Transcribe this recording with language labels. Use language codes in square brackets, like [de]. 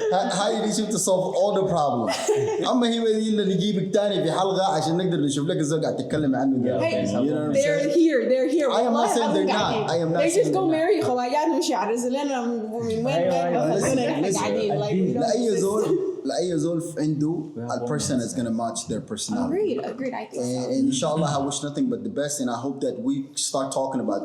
[en] هايدي shift solve all the problems. [ar] أما هي اللي نجيبك تاني في حلقة عشان نقدر نشوف لك الزوج قاعد تتكلم عنه ده. [en] They're here. I am not saying they're not. I am not They saying [ar] just go marry خواجات مش عرس لنا من وين قاعدين. [en] لأي زول عنده a person is gonna match their personality. Agreed. I think so. And inshallah, I wish nothing but the best, and I hope that we start talking about